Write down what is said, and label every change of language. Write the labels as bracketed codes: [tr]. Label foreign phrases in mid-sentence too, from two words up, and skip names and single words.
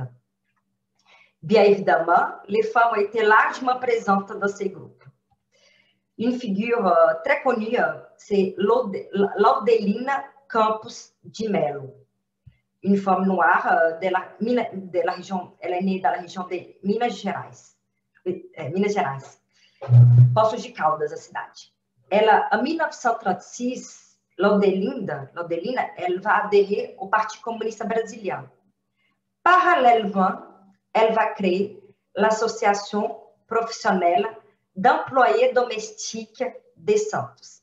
[fr] Bien évidemment, les femmes ont été largement présentes dans ces groupes. Une figure très connue, c'est Laudelina Campos de Melo, une femme noire de la région, elle est née dans la région de Minas Gerais. [pt] Poços de Caldas, a cidade. Ela, [fr] en 1936, Laudelina, elle va adhérer au Parti communiste brésilien. Parallèlement, elle va créer l'Association professionnelle d'employés domestiques de Santos.